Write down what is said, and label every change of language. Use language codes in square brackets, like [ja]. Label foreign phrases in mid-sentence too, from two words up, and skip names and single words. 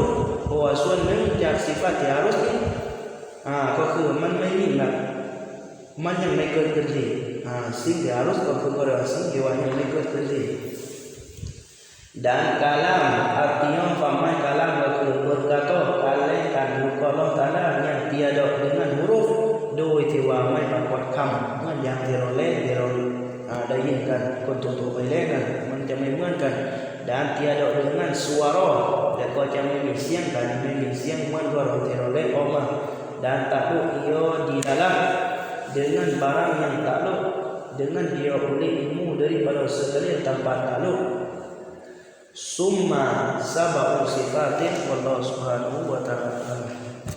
[th] เพราะว่าส่วนหนึ่งจาก sifat ที่ harus นี้ก็คือมันไม่มีนะมันยังไม่เกิดขึ้นเลยสิ่งที่ harus ก็คือสิ่งที่ว่ายังไม่เกิด ขึ้นเลย [ms] dan kalam artinya fahaman kalam [th] ก็คือ [ms] berkata [th] การเล่นการพูดของ [ms] Allah Taala yang tiada dengan huruf โด [th] ยที่ว่าไม่ปรากฏคำเหมือนอย่างที่เราเล่นที่เราได้ยินกันคนทั่วไปเล่นกันมันจะไม่เหมือนกัน [ms] dan tiada dengan suara [th] และก็จะไม่มีเสียงกันไม่มีเสียงเหมือนกับที่เราเล่นออกมา [ms] dan takluk ia di dalam dengan barang yang takluk dengan dia oleh ilmu daripada sekalian tempat takluk [ar] ثم سبع صفات والله سبحانه وتعالى